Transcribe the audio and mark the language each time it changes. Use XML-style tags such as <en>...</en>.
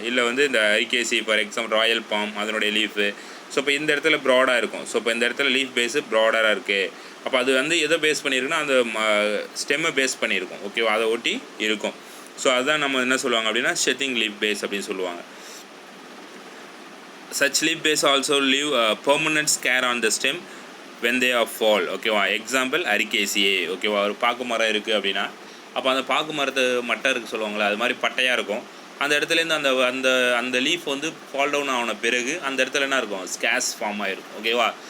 <ta>இல்லை வந்து இந்த ஐகேசி ஃபார் எக்ஸாம்பிள் ராயல் பாம் அதனுடைய லீஃபு. ஸோ இப்போ இந்த இடத்துல ப்ராடாக இருக்கும். ஸோ இப்போ இந்த இடத்துல லீஃப் பேஸு ப்ராடாக இருக்குது. அப்போ அது வந்து எதை பேஸ் பண்ணியிருக்குன்னா அந்த ஸ்டெம்மை பேஸ் பண்ணியிருக்கும். ஓகேவா? அதை ஒட்டி இருக்கும். ஸோ அதுதான் நம்ம என்ன சொல்லுவாங்க அப்படின்னா ஷெத்திங் லீஃப் பேஸ் அப்படின்னு சொல்லுவாங்க.</ta> <en>Such leaf base also leave a permanent scar on the stem when they are fall.</en> <ta>ஓகேவா? Example Ericaceae. ஓகேவா? ஒரு பாக்கு மரம் இருக்குது அப்படின்னா அப்போ அந்த பாக்கு மரத்து மட்டை இருக்குது சொல்லுவாங்களே, அது மாதிரி பட்டையாக இருக்கும். அந்த இடத்துலேருந்து அந்த அந்த லீஃப் வந்து ஃபால் டவுன் ஆன பிறகு அந்த இடத்துல என்ன இருக்கும் ஸ்கேஸ் ஃபார்ம் ஆகிருக்கும். ஓகேவா?</ta>